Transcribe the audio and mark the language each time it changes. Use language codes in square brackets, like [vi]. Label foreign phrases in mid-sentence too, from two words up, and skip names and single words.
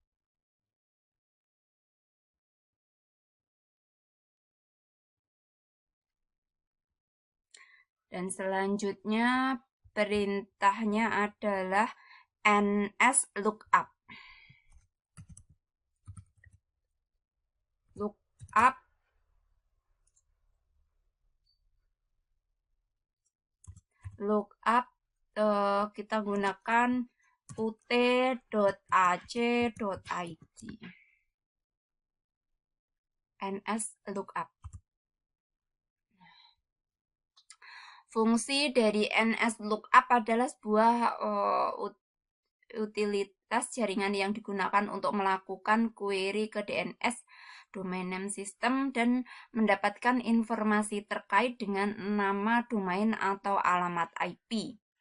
[id] Dan selanjutnya perintahnya adalah nslookup. Lookup kita gunakan ut.ac.id. nslookup. Fungsi dari nslookup adalah sebuah utilitas jaringan yang digunakan untuk melakukan query ke DNS [en] domain name system [id] dan mendapatkan informasi terkait dengan nama domain atau alamat IP.